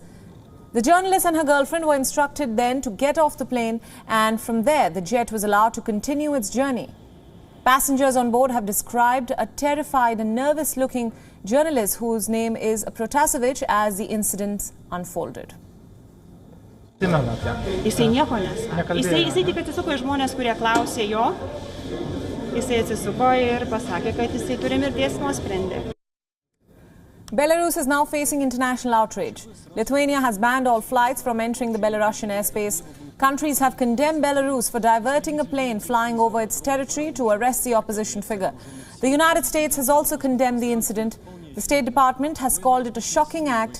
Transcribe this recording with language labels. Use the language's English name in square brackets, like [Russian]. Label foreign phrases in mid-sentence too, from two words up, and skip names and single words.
[English] The journalist and her girlfriend were instructed then to get off the plane, and from there the jet was allowed to continue its journey. Passengers on board have described a terrified and nervous-looking journalist whose name is Protasevich as the incidents unfolded. [Lithuanian] Jisai nieko nesakė. Jisai tik atsisuko į žmonės, kurie klausė jo. Jisai atsisuko ir pasakė, kad jisai turi mirties nuosprendį. [English] Belarus is now facing international outrage. Lithuania has banned all flights from entering the Belarusian airspace. Countries have condemned Belarus for diverting a plane flying over its territory to arrest the opposition figure. The United States has also condemned the incident. The State Department has called it a shocking act.